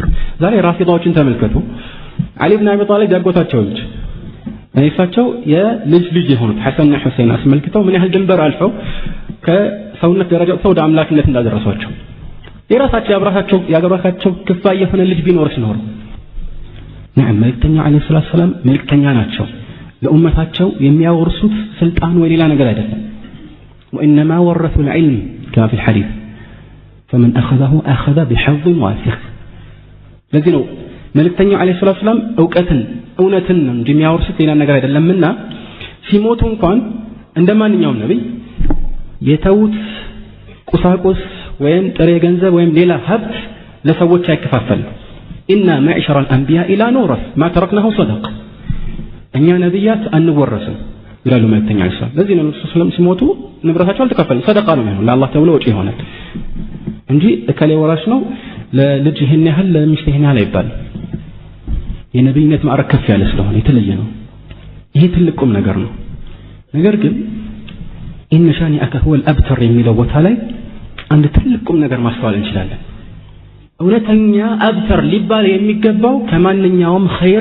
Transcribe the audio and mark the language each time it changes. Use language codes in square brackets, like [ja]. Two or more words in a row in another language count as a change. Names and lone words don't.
[am] ዛሬ ራፊዳዎችን ተመልከቱ። አሊ ኢብኑ አቢ ጣሊብ ያጎታቸው ልጅ እሳቸው የልጅ ልጅ የሆኑት ሐሰንና ሁሴን አስመልክተው ምን ያህል ድንበር አልፈው ከሰውነት ደረጃ ወደ አምላክነት እንዳደረሷቸው የራሳቸው ያገባካቸው ክፋይ የሆነ ልጅ ቢኖርስ ኖሮ መልእክተኛው [ar] عليه الصلاة السلام [am] መልእክተኛ ናቸው። ለኡመታቸው የሚያወርሱት ስልጣን ወይ ሌላ ነገር አይደለም። [ar] وإنما ورثوا العلم كما في الحديث فمن أخذه أخذ بحظ وافر [am] ለዚህ ነው መልእክተኛው [ar] عليه الصلاة السلام [am] እውነትን እንጂ የሚያወርሱት ሌላ ነገር አይደለምና ሲሞቱ እንኳን እንደማንኛውም ነብይ የተውት ቁሳቁስ ወይም ጥሬ ገንዘብ ወይም ሌላ ሀብት ለሰዎች አይከፋፈል። [ar] إنا معاشر الأنبياء لا نورث ما تركناه صدقة [am] እኛ ነብያት አንወረስም ይላሉ መልእክተኛው [ar] عليه السلام። [am] ለዚህ ነው ረሱል ሰለላሁ ሲሞቱ ንብረታቸው አልተከፈለም፣ ሰደቃ ነው የሚሆነው ለአላህ ተብሎ ወጪ ይሆናል እንጂ እከሌ ወራሽ ነው ለልጅ ይሄን ያህል ለሚስት ይሄን ያህል አይባልም። የነብይነት ማዕረግ ከፍ ያለ ስለሆነ የተለየ ነው። ይሄ ትልቁም ነገር ነው። ነገር ግን [ar] إن شانئك هو الأبتر [am] የሚለው ቦታ ላይ አንድ ትልቁም ነገር ማስተዋል እንችላለን። እውነተኛ አብተር ሊባል የሚገባው ከማንኛውም ኸይር